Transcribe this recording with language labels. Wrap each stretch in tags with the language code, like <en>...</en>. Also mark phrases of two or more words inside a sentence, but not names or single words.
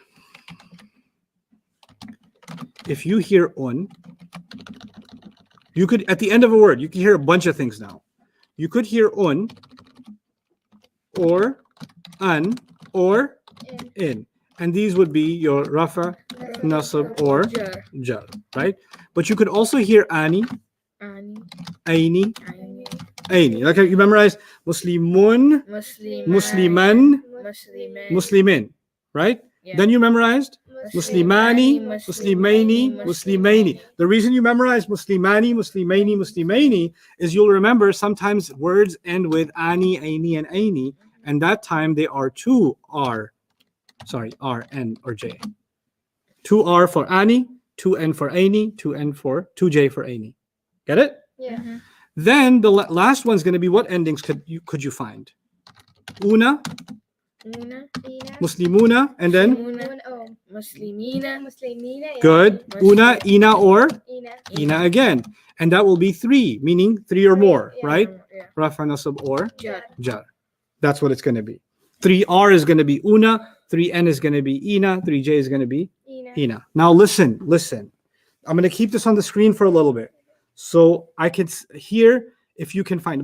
<en>If you hear un, you could at the end of a word, you can hear a bunch of things now. You could hear un, or an, or in, and these would be your</en> <ar>rafa, nasab,</ar> <en>or Jar. jar, right? But you could also hear ani, Ani. aini, Ani. aini. Like you memorized muslimun, Muslim. musliman, Musliman. muslimin, right? Yeah. Then you memorized muslimani, Muslimani,</en> <ar>muslimaini, muslimaini.</ar> <en>The reason you memorize</en> <ar>muslimani, muslimaini, muslimaini</ar> <en>is you'll remember sometimes words end with</en> <ar>ani, aini,</ar> <en>and aini, and that time they are 2 R, N, or J. 2 R for ani, 2 N for aini, 2 J for aini. Get it? Yeah. Then the last one's going to be what endings could you find? Una, Una. muslimuna, and then Muna. Oh. Muslimina. Muslimina. Yeah. good.</en> <ar>Una, ina,</ar> <en>or Ina. ina again. And that will be 3, meaning 3 or more, Yeah. right? Yeah.</en> <ar>Rafa, nasab,</ar> <en>or Jar. jar. That's what it's going to be. 3R is going to be una, 3N is going to be ina, 3J is going to be Ina. ina. Now listen. I'm going to keep this on the screen for a little bit so I can hear if you can find.</en>